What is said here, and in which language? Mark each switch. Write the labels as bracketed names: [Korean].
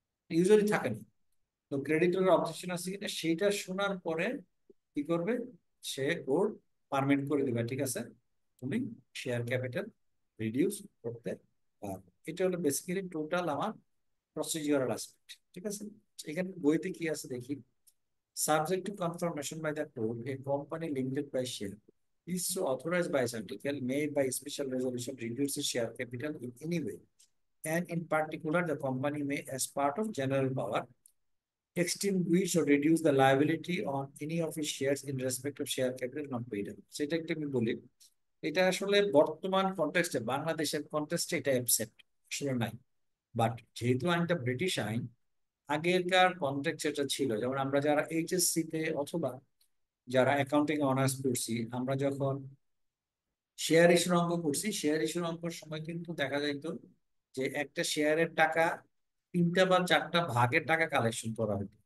[Bangla] Usually থাকে না। তো ক্রেডিটরের অবজেকশন আছে কিনা সেইটা শোনার পরে কি করবে, সে কোর্ট পারমিট করে দিবে, ঠিক আছে তুমি শেয়ার ক্যাপিটাল রিডিউস করতে পারো। এটা হলো বেসিক্যালি টোটাল আমার প্রসিডিউরাল অ্যাসপেক্ট, ঠিক আছে। এখানে বইতে কি আছে দেখি। [English] Subject to confirmation by the court, a company limited by share is so authorized by article made by special resolution reduces share capital in any way. And in particular, the company may, as part of general power, extinguish or reduce the liability on any of its shares in respect of share capital not paid up. [Bangla] সেটা একটু আমি বলি, এটা আসলে বর্তমান কন্টেক্সটে, বাংলাদেশের কন্টেক্সটে এটা absent, আসলে নাই। বাট যেহেতু আইনটা ব্রিটিশ আইন, আগেরকার কন্টেক্সট এটা ছিল। যেমন আমরা যারা এইচএসসি তে অথবা যারা অ্যাকাউন্টিং অনার্স করছি, আমরা যখন শেয়ার ইস্যুর অঙ্ক করছি, শেয়ার ইস্যুর অঙ্কের সময় কিন্তু দেখা যাইত যে একটা শেয়ারের টাকা তিনটা বা চারটা ভাগের টাকা কালেকশন করা হতো।